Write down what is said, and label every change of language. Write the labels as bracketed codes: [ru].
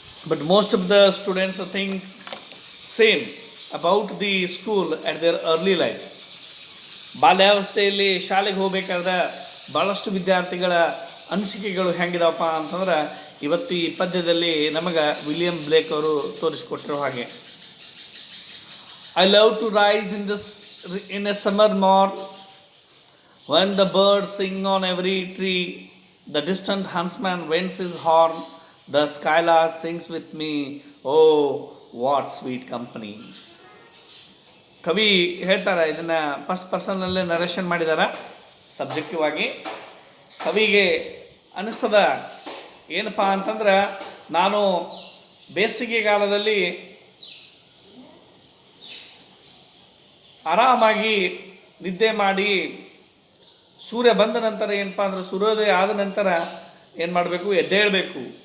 [en] But most of the students think same about the school at their early life. [kn] ಬಾಲ್ಯಾವಸ್ಥೆಯಲ್ಲಿ ಶಾಲೆಗೆ ಹೋಗಬೇಕಾದ್ರೆ ಭಾಳಷ್ಟು ವಿದ್ಯಾರ್ಥಿಗಳ ಅನಿಸಿಕೆಗಳು ಹೆಂಗಿದಾವಪ್ಪ ಅಂತಂದ್ರೆ ಇವತ್ತು ಈ ಪದ್ಯದಲ್ಲಿ ನಮಗೆ ವಿಲಿಯಂ ಬ್ಲೇಕ್ ಅವರು ತೋರಿಸಿಕೊಟ್ಟಿರೋ ಹಾಗೆ. [en] I love to rise in a summer morn when the birds sing on every tree, the distant huntsman vents his horn, the skylark sings with me, oh what sweet company. [kn] ಕವಿ ಹೇಳ್ತಾರೆ, ಇದನ್ನು first ಪರ್ಸನ್ನಲ್ಲೇ narration ಮಾಡಿದ್ದಾರೆ subjective ಆಗಿ. ಕವಿಗೆ ಅನಿಸ್ತದ ಏನಪ್ಪ ಅಂತಂದ್ರೆ ನಾನು ಬೇಸಿಗೆಗಾಲದಲ್ಲಿ ಆರಾಮಾಗಿ ನಿದ್ದೆ ಮಾಡಿ ಸೂರ್ಯ ಬಂದ ನಂತರ ಏನಪ್ಪ ಅಂದ್ರೆ ಸೂರ್ಯೋದಯ ಆದ ನಂತರ ಏನು ಮಾಡಬೇಕು, ಎದ್ದೇಳಬೇಕು.